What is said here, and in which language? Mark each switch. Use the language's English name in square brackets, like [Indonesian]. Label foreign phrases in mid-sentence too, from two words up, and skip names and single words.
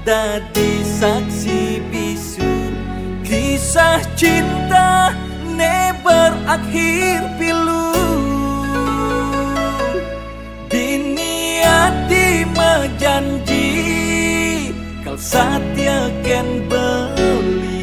[Indonesian] adi saksi bisu kisah cinta ne berakhir pilu. [Balinese] Dini adi menjanji kal satya ken beli.